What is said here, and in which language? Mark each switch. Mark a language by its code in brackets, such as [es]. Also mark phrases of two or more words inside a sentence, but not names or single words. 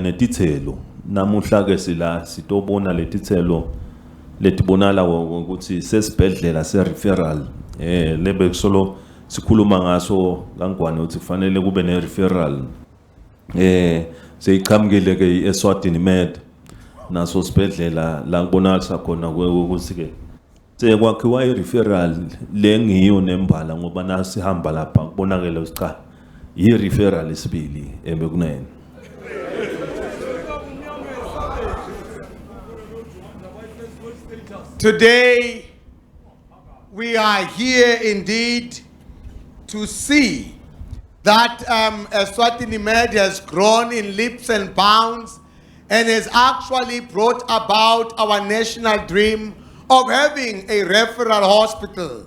[ss] netithelo namuhla ke sila sitobona letithelo letibonala ukuthi sesibhedlela se referral lebe kusolo sikhuluma ngaso kangwane ukuthi kufanele kube ne referral seyiqhamukile ke eSwatini Med naso sibhedlela la kubonakala khona ukuthi ke sekwakhiwa i-referral lengiyo nembala ngoba nasihamba lapha kubonakala usicha i-referral isibili bekunene. [en] Today we are here indeed to see that Eswatini Med has grown in leaps and bounds and has actually brought about our national dream of having a referral hospital.